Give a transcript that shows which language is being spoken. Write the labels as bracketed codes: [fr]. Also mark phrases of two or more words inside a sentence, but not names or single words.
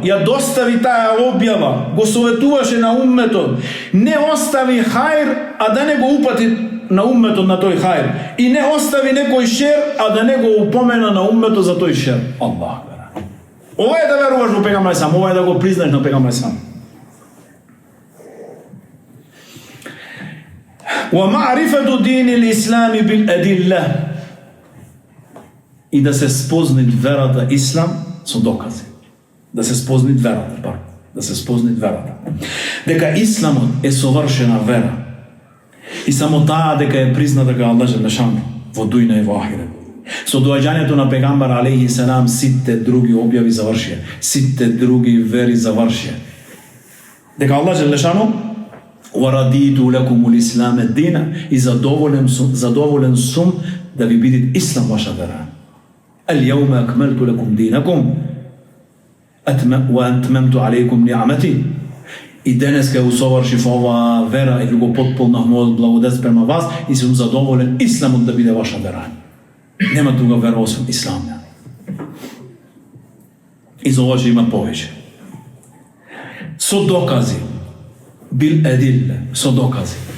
[mk] Ја достави таа објава, го советуваше на умметот. Не остави хајр, а да не го упати на умметот на тој хајр. И не остави некој шер, а да не го упомена на умметот за тој шер. Аллах. Ова е да веруваш во пегамбер [ar] عليه السلام, [mk] ова е да го признаеш на пегамбер [ar] عليه السلام. ومعرفة دين الإسلام بالأدلة. [mk] И да се спозни верата ислам со докази. Да се спозни верата, да се спозни верата. Дека исламот е совршена вера. И само таа дека е призната дека Аллах Желешану во дујна и во ахирет. Со доаѓањето на пегамбер [ar] عليه السلام [mk] сите други објави завршија, сите други вери завршија. Дека Аллах Желешану [ar] ورضيت لكم الإسلام دينا, [mk] и задоволен сум да ви биде ислам ваша вера. [ar] اليوم أكملت لكم دينكم وأتممت عليكم نعمتي. [mk] И денес кај усовршив ова вера и ви го потполнав мојот благодат према вас, и сум задоволен исламот да биде ваша вера. Нема друга вера освен ислам. И за ова ќе има повеќе. Со докази. [ar] بالأدلة, [mk] со докази.